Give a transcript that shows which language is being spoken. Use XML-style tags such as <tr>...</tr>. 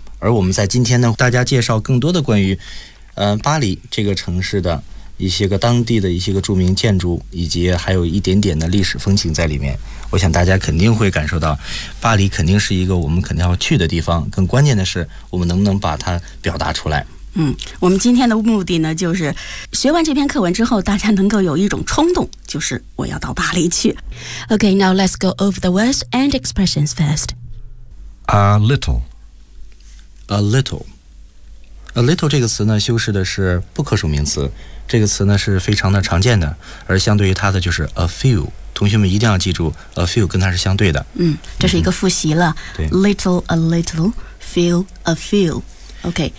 <zh>而我们在今天呢，大家介绍更多的关于巴黎这个城市的一些个当地的一些个著名建筑，以及还有一点点的历史风情在里面，我想大家肯定会感受到巴黎肯定是一个我们肯定要去的地方，更关键的是我们能不能把它表达出来。我们今天的目的呢，就是学完这篇课文之后，大家能够有一种冲动，就是我要到巴黎去。</zh> <en>OK, now let's go over the words and expressions first. A little</en> <zh>这个词呢，修饰的是不可数名词，这个词呢是非常的常见的，而相对于它的就是 a few, 同学们一定要记住 a few 跟它是相对的。这是一个复习了。little, a little, few, a few, OK。</zh>